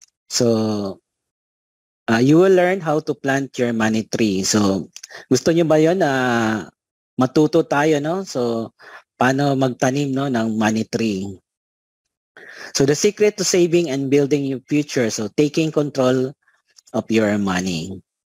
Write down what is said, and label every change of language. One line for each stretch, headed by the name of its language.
English: So you will learn how to plant your money tree.
Filipino: So gusto niyo ba 'yon na matuto tayo no? So paano magtanim no ng money tree?
English: So the secret to saving and building your future, so taking control of your money.